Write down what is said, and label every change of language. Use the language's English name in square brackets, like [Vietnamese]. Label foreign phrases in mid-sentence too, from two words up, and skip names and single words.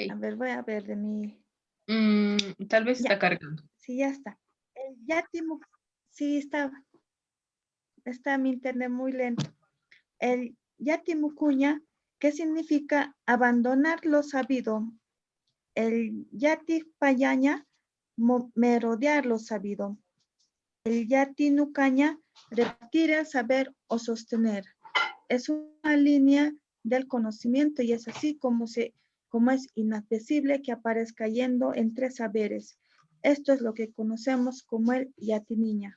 [Spanish] A ver, voy a ver de mi... Tal vez Ya. está cargando. Sí, ya está. El yatimu... Sí, está mi internet muy lento. El yatimucuña, ¿qué significa abandonar lo sabido? El yati payaña, merodear lo sabido. El yati nucaña, repetir el saber o sostener. Es una línea del conocimiento y es así como es inaccesible que aparezca yendo entre saberes. Esto es lo que conocemos como el yatiniña.